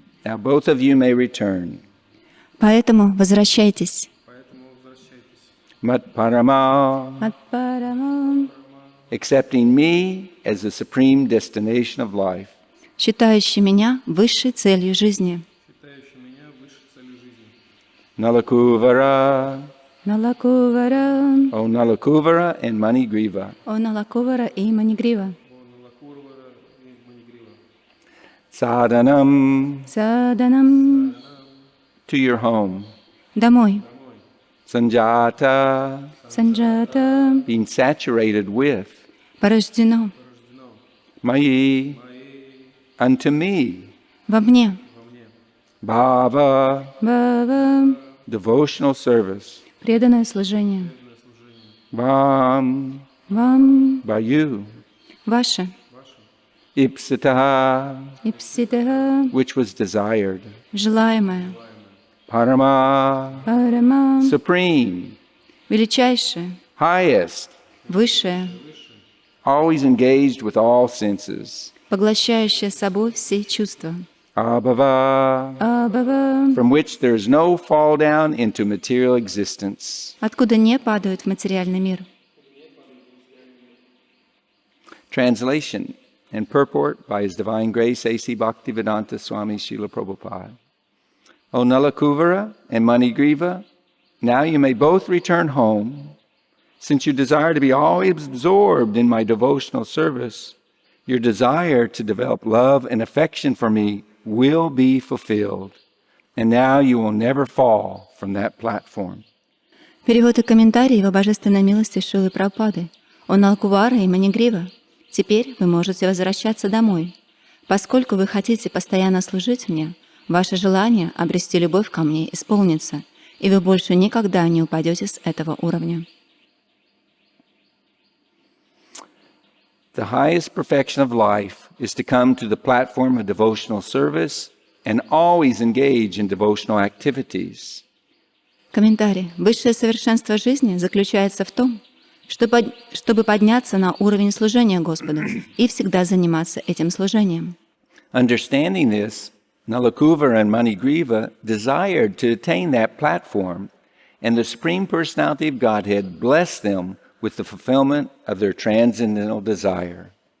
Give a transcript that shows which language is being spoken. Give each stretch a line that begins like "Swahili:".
English: Now both of you may return.
Russian: Поэтому возвращайтесь.
Sanskrit: Mat parama, Матпарамам,
English: accepting me as the supreme destination of life.
Russian: считающий меня высшей целью жизни.
Sanskrit: Nalakuvara, Налакувара,
English: O Nalakuvara and Manigriva.
Russian: о Налакувара и Манигрива.
Sanskrit: Sadhanam, Саданам,
English: to your home.
Russian: домой.
Sanskrit: Sanjata, Санджата,
English: being saturated with.
Russian: порождено
English: Mayi, unto me.
Russian: во мне.
Sanskrit: Bhava, Бава,
English: devotional service.
Russian: преданное служение.
Sanskrit: Vam, Вам,
English: by you.
Russian: ваше.
Sanskrit: Ipsita, Ипситаха,
English: which was desired.
Russian: желаемое.
Sanskrit: Parama, Парама,
English: supreme,
Russian: величайшее.
English: highest,
Russian: Высшее,
English: always engaged with all senses.
Russian: поглощающее собой все чувства.
Sanskrit: Abhava, Абава,
English: from which there is no fall down into material existence.
Russian: откуда не падают в материальный мир.
English: Translation and purport by His Divine Grace A.C. Bhaktivedanta Swami Srila Prabhupada. O Nalakuvara and Manigriva, now you may both return home. Since you desire to be always absorbed in my devotional service, your desire to develop love and affection for me will be fulfilled, and now you will never fall from that platform.
Russian: Перевод и комментарий Его Божественной милости Шрилы Прабхупады о Налкувара и Манигрива. Теперь вы можете возвращаться домой. Поскольку вы хотите постоянно служить мне, ваше желание обрести любовь ко мне исполнится, и вы больше никогда не упадете с этого уровня.
English: The highest perfection of life is to come to the platform of devotional service and always engage in devotional activities.
Russian: Комментарий. Высшее совершенство жизни заключается в том, чтобы подняться на уровень служения Господу и всегда заниматься этим служением.
English: Understanding this, Nalakuva and Manigriva desired to attain that platform, and the Supreme Personality of Godhead blessed them with the fulfillment of their transcendental desire.